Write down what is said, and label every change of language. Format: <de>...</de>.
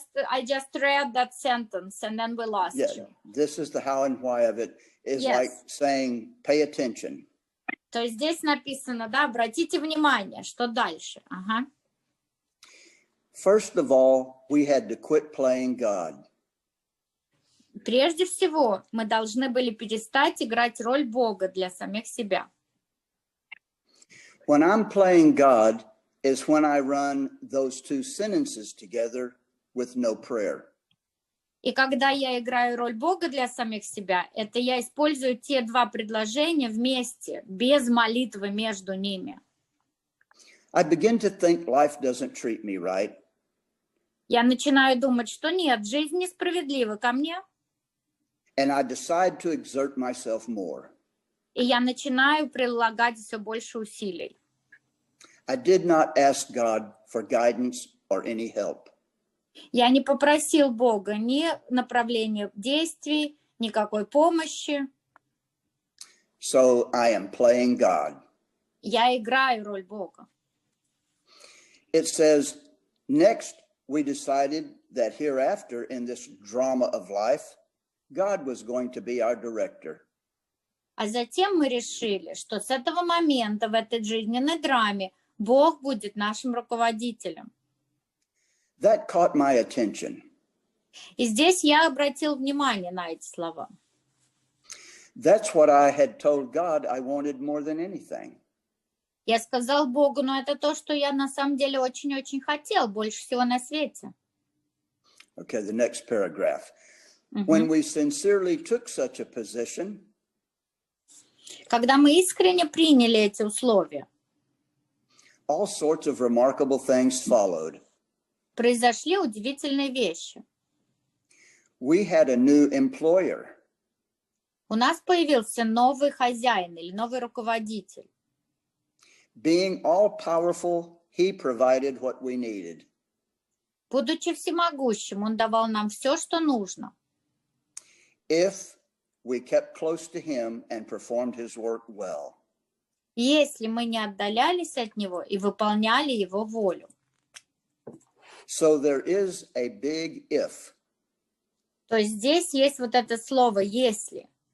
<en>I just read that sentence and then we lost Yeah. you. This is the how and why of it. Is Yes. like saying, pay attention.</en> <ru>То есть здесь написано, да, обратите внимание, что дальше. Ага.</ru> <en>First of all, we had to quit playing God.</en> <ru>Прежде всего, мы должны были перестать играть роль Бога для самих себя.</ru> <en>When I'm playing God is when I run those two sentences together with no prayer.</en> <ru>И когда я играю роль Бога для самих себя, это я использую те два предложения вместе, без молитвы между ними.</ru> <en>I begin to think life doesn't treat me right.</en> <ru>Я начинаю думать, что нет, жизнь несправедлива ко мне.</ru> <en>And I decide to exert myself more.</en> <ru>И я начинаю прилагать все больше усилий.</ru> <en>I did not ask God for guidance or any help.</en> <ru>Я не попросил Бога ни направления действий, никакой помощи.</ru> <en>So I am playing God.</en> <ru>Я играю роль Бога.</ru> <en>It says, next we decided that hereafter in this drama of life, God was going to be our director.</en> <ru>А затем мы решили, что с этого момента в этой жизненной драме Бог будет нашим руководителем.</ru> <en>That caught my attention.</en> <ru>И здесь я обратил внимание на эти слова.</ru> <en>That's what I had told God I wanted more than anything.</en> <ru>Я сказал Богу, но это то, что я на самом деле очень-очень хотел, больше всего на свете.</ru> <en>Okay, the next paragraph. When we sincerely took such a position,</en> <ru>когда мы искренне приняли эти условия,</ru> <en>all sorts of remarkable things followed.</en> <ru>Произошли удивительные вещи.</ru> <en>We had a new employer.</en> <ru>У нас появился новый хозяин или новый руководитель.</ru> <en>Being all powerful, he provided what we needed.</en> <ru>Будучи всемогущим, Он давал нам все, что нужно.</ru> <en>If we kept close to him and performed his work well.</en> <ru>Если мы не отдалялись от Него и выполняли Его волю.</ru> <en>So there is a big if.</en> <ru>То есть здесь есть вот это слово «если».</ru>